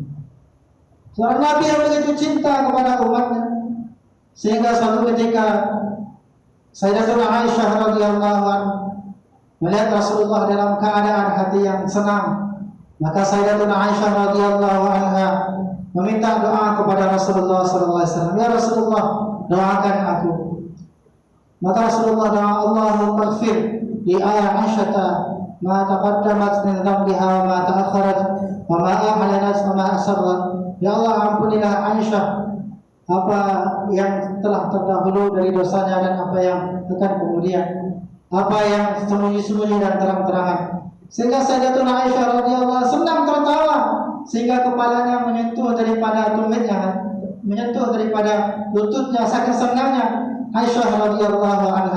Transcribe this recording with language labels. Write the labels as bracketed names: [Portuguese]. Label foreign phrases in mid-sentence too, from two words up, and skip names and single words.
[Indonesian] Seorang Nabi yang begitu cinta kepada umatnya, sehingga suatu ketika Sayyidatuna Aisyah [Arabic] رضي الله عنها [Indonesian] melihat Rasulullah dalam keadaan hati yang senang, maka Sayyidatuna Aisyah radhiyallahu anha meminta doa kepada Rasulullah [Arabic] صلى الله عليه وسلم. يا رسول الله, [Indonesian] doakan aku. Maka Rasulullah doa, [Arabic] اللهم اغفر لعائشة ما تقدمت من ذنبها وما تأخرت وما أعلنت وما أسرت. [Indonesian] Ya Allah, ampunilah Aisyah apa yang telah terdahulu dari dosanya dan apa yang akan kemudian, apa yang sembunyi-sembunyi dan terang-terangan. Sehingga Sayyidatuna Aisyah radhiyallahu senang tertawa, sehingga kepalanya menyentuh daripada tumitnya, menyentuh daripada lututnya, saking senangnya Aisyah [Arabic] رضي الله عنها.